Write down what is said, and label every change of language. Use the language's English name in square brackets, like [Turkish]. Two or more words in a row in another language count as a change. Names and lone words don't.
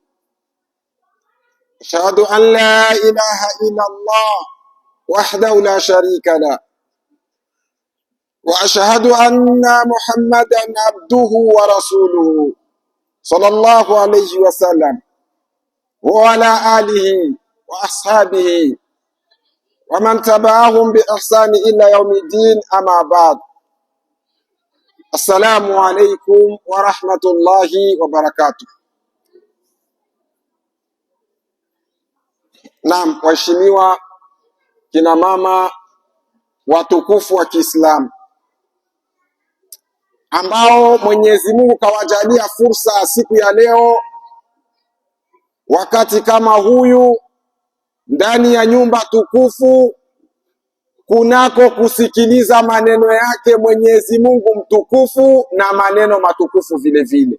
[Arabic] أشهد أن لا إله إلا الله وحده لا شريك له، وأشهد أن محمدا عبده ورسوله صلى الله عليه وسلم وعلى آله وأصحابه ومن تبعهم بإحسان إلى يوم الدين. أما بعد، السلام عليكم ورحمة الله وبركاته. [Swahili] Naam, waheshimiwa kina mama watukufu wa Kiislamu ambao Mwenyezi Mungu kawajalia fursa siku ya leo, wakati kama huyu, ndani ya nyumba tukufu, kunako kusikiliza maneno yake Mwenyezi Mungu mtukufu na maneno matukufu vile vile.